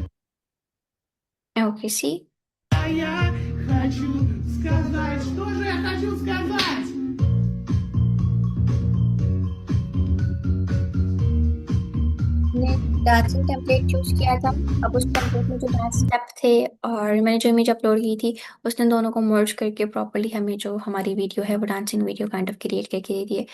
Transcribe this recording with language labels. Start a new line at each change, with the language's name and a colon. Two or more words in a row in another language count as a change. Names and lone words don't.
English: okay see.
Russian: А я хочу сказать, что же я хочу сказать?
Hindi: मैंने
English: dancing template choose
Hindi: किया था। अब उस टेम्पलेट में जो
English: dance step
Hindi: थे और मैंने जो
English: image upload
Hindi: की थी, उसने दोनों को मर्ज करके प्रॉपरली हमें जो हमारी वीडियो है वो
English: dancing video kind of create
Hindi: करके दे दी है।